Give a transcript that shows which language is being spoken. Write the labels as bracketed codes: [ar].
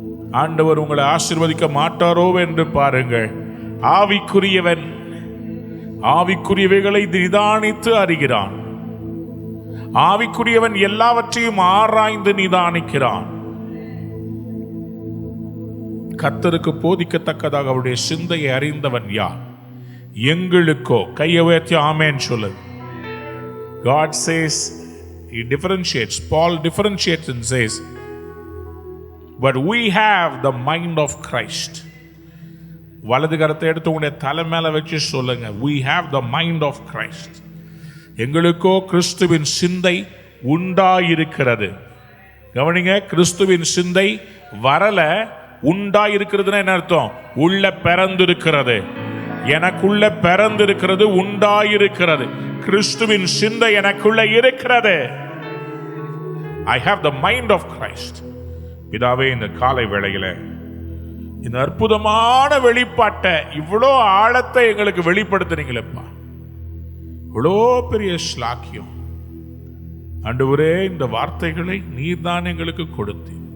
[ta] ஆண்டவர் உங்களை ஆசீர்வதிக்க மாட்டாரோ என்று பாருங்கள். ஆவிக்குரியவன் ஆவிக்குரியவைகளை நிதானித்து அறிகிறான். ஆவிக்குரியவன் எல்லாவற்றையும் ஆராய்ந்து நிதானிக்கிறான். கர்த்தருக்கு போதிக்கத்தக்கதாக அவருடைய சிந்தையை அறிந்தவன் யார்? எங்களுக்கோ. கையை உயர்த்தி ஆமென் சொல்லு. [en] God says, he differentiates. Paul differentiates and says, but we have the mind of Christ. [ta] வலது கரத்தை எடுத்து உங்களுடைய தலை மேல வச்சு சொல்லுங்க, [en] we have the mind of Christ. [ta] எங்களுக்கோ கிறிஸ்துவின் சிந்தை உண்டாயிருக்கிறது. கவனிங்க, கிறிஸ்துவின் சிந்தை வரல, உண்டாயிருக்கிறதுனா என்ன அர்த்தம்? உள்ள பிறந்திருக்கிறது. எனக்குள்ள பிறந்திருக்கிறது, உண்டாயிருக்கிறது. கிறிஸ்துவின் சிந்தை எனக்குள்ள இருக்கிறது. [en] I have the mind of Christ. [ta] பிதாவே, இந்த காலை வேளையில இந்த அற்புதமான வெளிப்பாட்டை, இவ்வளோ ஆழத்தை எங்களுக்கு வெளிப்படுத்துறீங்களேப்பா, இவ்வளோ பெரிய ஸ்லாக்கியம். ஆண்டவரே, இந்த வார்த்தைகளை நீர்தான் எங்களுக்கு கொடுத்தீர்.